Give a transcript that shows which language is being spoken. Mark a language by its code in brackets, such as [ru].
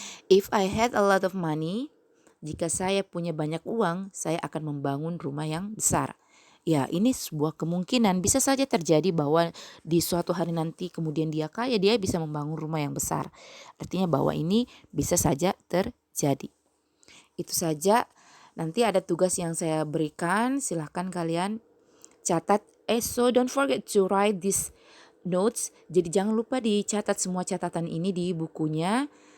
[en] If I had a lot of money, [id] jika saya punya banyak uang, saya akan membangun rumah yang besar. Ya, ini sebuah kemungkinan, bisa saja terjadi bahwa di suatu hari nanti kemudian dia kaya, dia bisa membangun rumah yang besar. Artinya bahwa ini bisa saja terjadi. Itu saja Nanti ada tugas yang saya berikan, silahkan kalian catat. [en] So don't forget to write these notes. [id] Jadi jangan lupa dicatat semua catatan ini di bukunya.